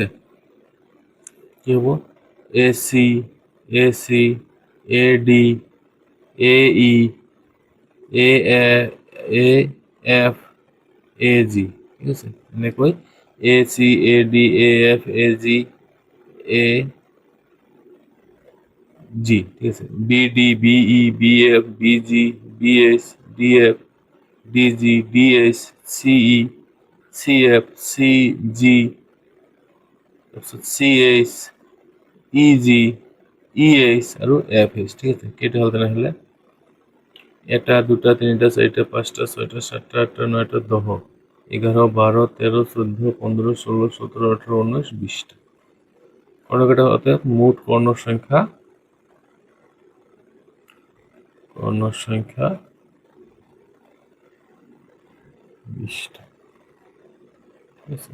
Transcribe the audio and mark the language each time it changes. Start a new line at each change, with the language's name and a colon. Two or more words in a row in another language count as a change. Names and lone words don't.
Assamese: কি হ'ব এ চি এ ডি এ ই এ এফ এ জি, ঠিক আছে, এনেকৈ এ চি এ ডি এ এফ এ জি এ জি, ঠিক আছে, বি ডি বি ই বি এফ বি জি বি এস ডি এফ ডি জি ডি এস চি ই চি এফ চি জি, তাৰপিছত চি এইচ ই জি ই এইচ আৰু এফ এইচ, ঠিক আছে। কেইটা হ'ল তেনেহ'লে? এটা দুটা তিনিটা চাৰিটা পাঁচটা ছয়টা সাতটা আঠটা নয়টা 10 11 12 13 14 15 16 17 18 19 20টা কর্ণকেটা হতে মোট কর্ণ সংখ্যা 20টা, ঠিক আছে।